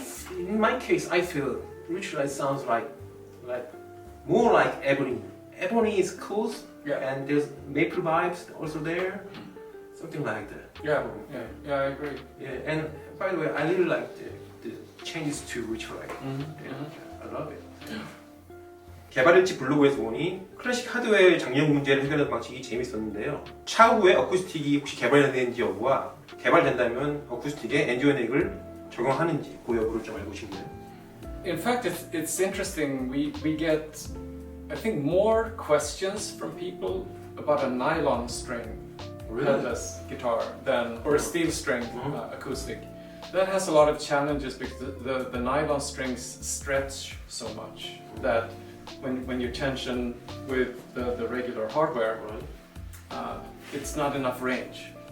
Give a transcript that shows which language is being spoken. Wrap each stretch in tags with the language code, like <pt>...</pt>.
<en>In my case, I feel Lichilaite sounds like more like ebony. Ebony is cool, and there's maple vibes also there, something like that. Yeah, I agree. Yeah, and by the way, I really like the changes to Lichilaite. I love it.</en> <ko>개발일지 블로그에서 보니 클래식 하드웨어의 장력 문제를 해결하는 방식이 재밌었는데요. 차후에 어쿠스틱이 혹시 개발되는지 여부와 개발된다면 어쿠스틱에 엔지니어링을 적용하는지 그 여부를 좀 알고 싶네요.</ko> <en>In fact, it's interesting. We get, I think, more questions from people about a nylon string headless guitar than or a steel string acoustic. That has a lot of challenges because the nylon strings stretch so much that when you tension with the regular hardware, it's not enough range.</en>